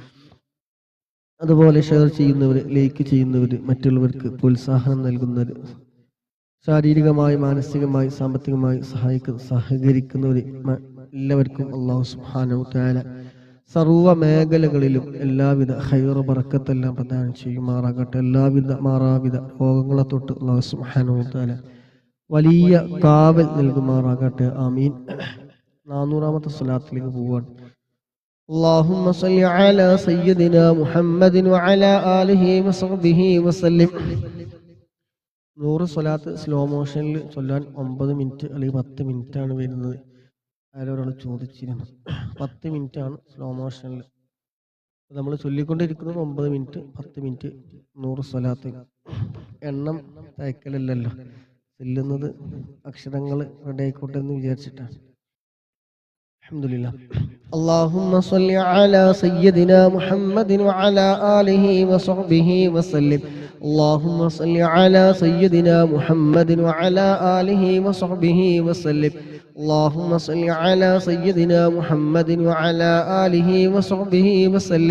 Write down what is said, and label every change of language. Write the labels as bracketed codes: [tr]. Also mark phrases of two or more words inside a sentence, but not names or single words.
[ml] അതുപോലെ ഷെയർ ചെയ്യുന്നവർ, ലൈക്ക് ചെയ്യുന്നവർ, മറ്റുള്ളവർക്ക് പ്രോത്സാഹനം നൽകുന്നവർ, ശാരീരികമായി, മാനസികമായി, സാമ്പത്തികമായി സഹകരിക്കുന്നവർ എല്ലാവർക്കും [ar] الله سبحانه وتعالى [ml] സർവ്വ മേഖലകളിലും എല്ലാവിധ ഖൈർ ബറക്കത്തെല്ലാം പ്രദാനം ചെയ്യുമാറാകട്ടെ. എല്ലാവിധ മാറാവിധ രോഗങ്ങളെ തൊട്ട് [ar] الله سبحانه وتعالى [ml] വലിയ കാവൽ നൽകുമാറാകട്ടെ. ആമീൻ. 400ാമത്തെ സ്വലാത്തിലേക്ക് പോവാണ്. [ar] اللهم صل على سيدنا محمد وعلى آله وصحبه وسلم. [ml] 100 സ്വലാത്ത് [en] slow motion [ml] ചൊല്ലാൻ 9 മിനിറ്റ് അല്ലെങ്കിൽ 10 മിനിറ്റ് ആണ് വരുന്നത്. ആരൊരാൾ ചോദിച്ചിരുന്നു. 10 മിനിറ്റ് ആണ് [en] slow motion. [ml] നമ്മൾ ചൊല്ലിക്കൊണ്ടിരിക്കുന്നത് 9 മിനിറ്റ്, 10 മിനിറ്റ് 100 സ്വലാത്ത്. എണ്ണം തയ്ക്കലല്ലല്ലോ, ചെല്ലുന്നത് അക്ഷരങ്ങൾ റെഡി ആയിക്കോട്ടെ എന്ന് വിചാരിച്ചിട്ടാണ്. അൽഹംദുലില്ലാഹ്. [ar] اللهم صل على سيدنا محمد وعلى آله وصحبه وسلم. اللهم صل على سيدنا محمد وعلى آله وصحبه وسلم. اللهم صل على سيدنا محمد وعلى آله وصحبه وسلم.